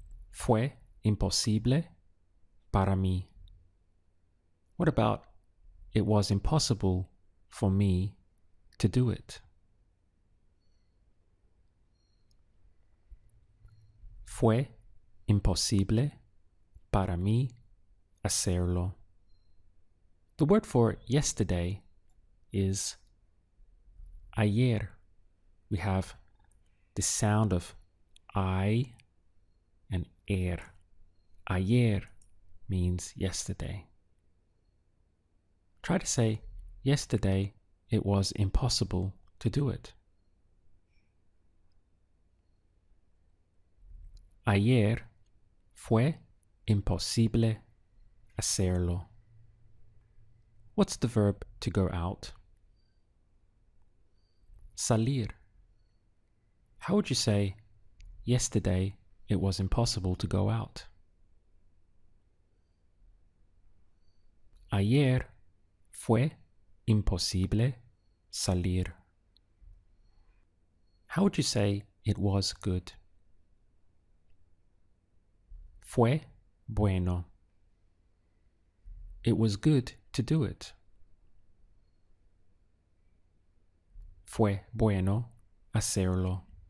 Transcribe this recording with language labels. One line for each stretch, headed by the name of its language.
Spanish: Fue imposible para mí.
English: What about it was impossible for me to do it?
Spanish: Fue imposible para mí hacerlo.
English: The word for yesterday is ayer. We have the sound of I and er. Ayer means yesterday. Try to say, yesterday it was impossible to do it.
Spanish: Ayer fue imposible hacerlo.
English: What's the verb to go out?
Spanish: Salir.
English: How would you say, yesterday it was impossible to go out?
Spanish: Ayer fue imposible salir.
English: How would you say it was good?
Spanish: Fue bueno.
English: It was good to do it.
Spanish: Fue bueno hacerlo.